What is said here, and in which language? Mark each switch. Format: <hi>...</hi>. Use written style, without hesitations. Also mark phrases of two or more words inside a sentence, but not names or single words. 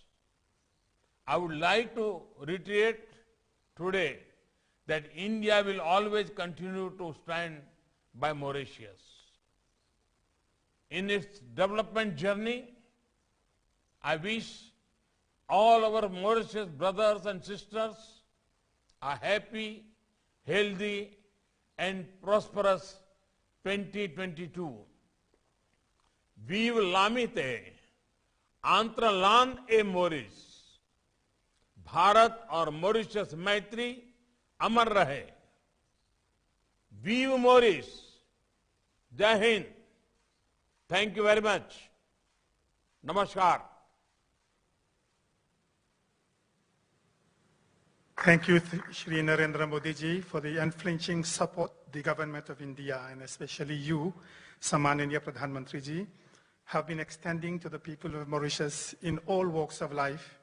<en>I would like to reiterate today that India will always continue to stand by Mauritius. In its development journey, I wish all our Mauritius brothers and sisters a happy, healthy, and prosperous 2022.</en> <fr>Vive l'amitié entre l'Inde et Maurice.</fr> <hi>भारत और मॉरिशस मैत्री अमर रहे. वीव मॉरिस. जय हिंद.</hi> <en>thank you very much. नमस्कार. Thank you, Shri Narendra Modi ji, for the unflinching support the government of India, and especially you,</en> <hi>सम्माननीय प्रधान मंत्री जी,</hi> <en>have been extending to the people of Mauritius in all walks of life.</en>